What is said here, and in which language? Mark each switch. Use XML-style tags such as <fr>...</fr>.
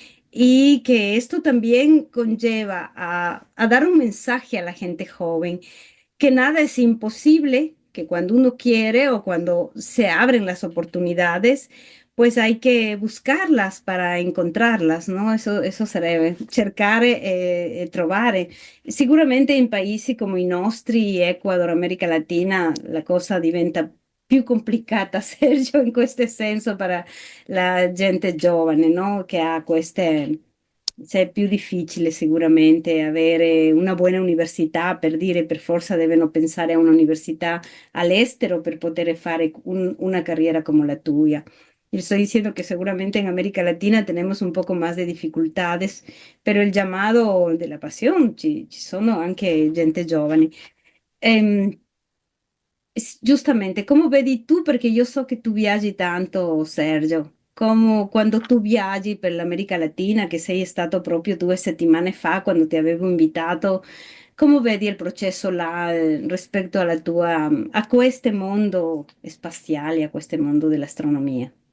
<es>Y que esto también conlleva a dar un mensaje a la gente joven que nada es imposible, que cuando uno quiere o cuando se abren las oportunidades, pues hay que buscarlas para encontrarlas, no?</es> <it>Eso sarebbe cercare e trovare. Sicuramente in paesi come i nostri, Ecuador, America Latina, la cosa diventa più complicata, Sergio, in questo senso per la gente giovane, no? Che ha queste se è più difficile sicuramente avere una buona università, per dire per forza devono pensare a un'università all'estero per poter fare una carriera come la tua.</it> <es>Yo estoy diciendo que seguramente en América Latina tenemos un poco más de dificultades, pero el llamado de la pasión,</es> <it>ci sono anche gente giovane. Ehm, Giustamente, come vedi tu, perché io so che tu viaggi tanto, Sergio, come quando tu viaggi per l'America Latina, che sei stato proprio 2 settimane fa quando ti avevo invitato, come vedi il processo là rispetto alla tua, a questo mondo spaziale, a questo mondo dell'astronomia?</it>